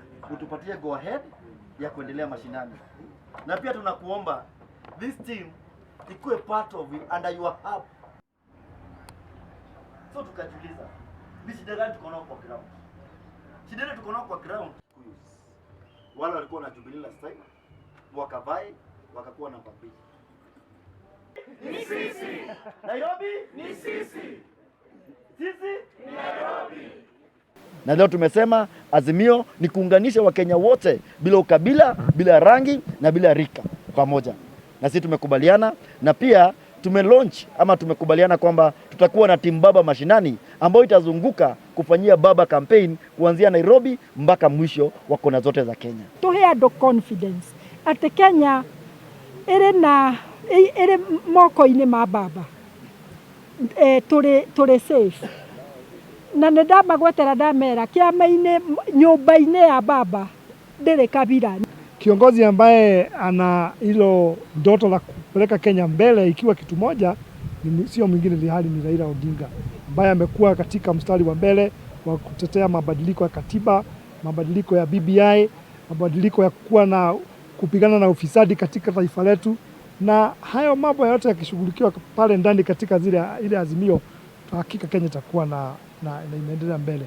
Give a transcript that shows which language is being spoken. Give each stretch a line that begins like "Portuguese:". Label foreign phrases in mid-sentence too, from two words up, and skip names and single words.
Swahili: utupatie
English: go ahead
Swahili: ya kuendelea mashinani. Na pia tunakuomba
English: this team
Swahili: ikuwe
English: part of it under your hub.
Swahili: So tukajiuliza, ni shida gani tuko nao kwa ground? Shida ile tuko nao kwa ground. Wale walikuwa na Jubilee last time, wakavai, wakakuwa na mbili. Ni sisi. Nairobi ni sisi. Sisi ni Nairobi. Na leo tumesema azimio ni kuunganisha Wakenya wote bila ukabila, bila rangi na bila rika pamoja. Na sisi tumekubaliana na pia tumelaunch ama tumekubaliana kwamba tutakuwa na timu baba mashinani ambayo itazunguka kufanyia baba campaign kuanzia Nairobi mpaka mwisho wa kona zote za Kenya.
Kikuyu: Tuhe andũ confidence ati Kenya ĩrĩ moko-inĩ ma baba, tũrĩ safe. Na nĩndamagwetera ndamera kĩama-inĩ nyũmba-inĩ ya baba ndĩrĩ kabila.
Swahili: Kiongozi ambaye ana hilo ndoto la kupeleka Kenya mbele ikiwa kitu moja sio mwingine ilhali ni Raila Odinga, ambaye amekuwa katika mstari wa mbele wa kutetea mabadiliko ya katiba, mabadiliko ya BBI, mabadiliko ya kuwa na kupigana na ufisadi katika taifa letu, na hayo mambo yote yakishughulikiwa pale ndani katika ile azimio, hakika Kenya itakuwa na imeendelea mbele.